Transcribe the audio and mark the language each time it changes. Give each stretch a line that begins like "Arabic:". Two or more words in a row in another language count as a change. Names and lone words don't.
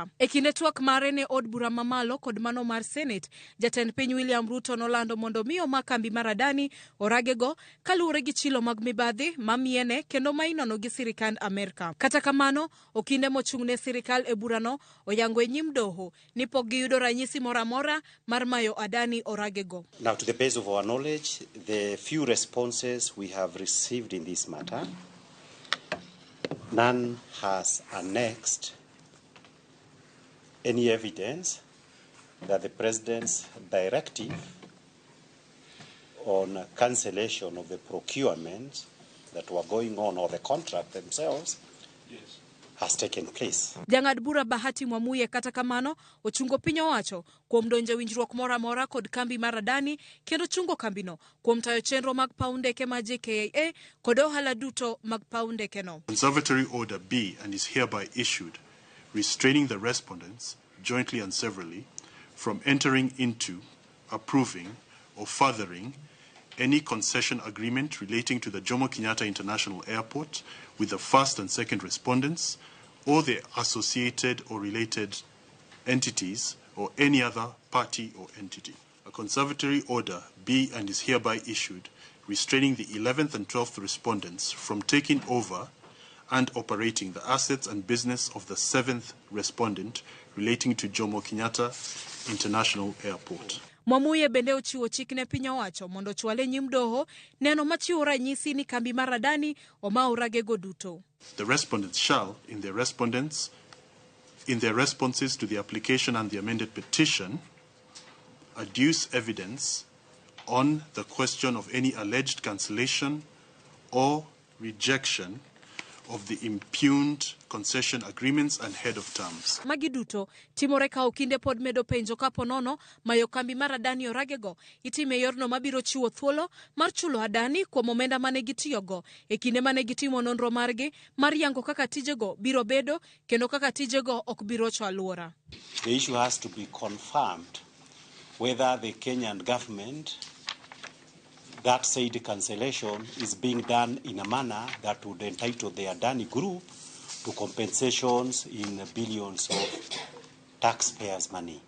Luo (Kenya and Tanzania): E kinde twak mare ne od bura mamalo kod mano mar Senate, jatend piny William Ruto nolando mondo mi omak kambi mar Adani oragego kaluwore gi chilo mag mibadhi mamiene kendo ma inono gi sirikand Amerika. Kata kamano, okinde mochung' ne sirikal e burano oyango e nyim doho ni pok giyudo ranyisi moro amora mar mayo Adani oragego.
English: Now, to the best of our knowledge, the few responses we have received in this matter, none has annexed any evidence that the President's directive on cancellation of the procurement that were going on, or the contract themselves, has taken place.
Luo (Kenya and Tanzania): Jang'ad bura Bahati Mwamuye kata kamano ochungo piny owacho kuom donjo winjruok moro amora kod kambi mar Adani kendo chungo kambino kuom tayo chenro mag paw ndeke ma JKIA kod ohala duto mag paw ndeke no.
English: Conservatory Order B and is hereby issued, restraining the respondents, jointly and severally, from entering into, approving, or furthering any concession agreement relating to the Jomo Kenyatta International Airport with the first and second respondents or their associated or related entities or any other party or entity. A conservatory order B and is hereby issued, restraining the 11th and 12th respondents from taking over and operating the assets and business of the 7th respondent relating to Jomo Kenyatta International Airport.
Luo (Kenya and Tanzania): Mwamuye bende ochiwo chik ne piny owacho mondo chwale nyim doho neno machiwo ranyisi ni kambi mar Adani oma oragego duto.
English: The respondents shall, in their responses to the application and the amended petition, adduce evidence on the question of any alleged cancellation or rejection of the impugned concession agreements and head of terms.
Luo (Kenya and Tanzania): Magi duto timore ka Okinde pod medo penjo kapo nono mayo kambi mar Adani oragego itime yorno mabiro chiwo thuolo mar chulo Adani kuom omenda mane gitiyogo e kinde mane gitimo nonro margi mar yango kaka tijego biro bedo kendo kaka tijego ok biro cho aluora.
English: The issue has to be confirmed whether the Kenyan government, that said cancellation, is being done in a manner that would entitle the Adani group to compensations in billions of taxpayers' money.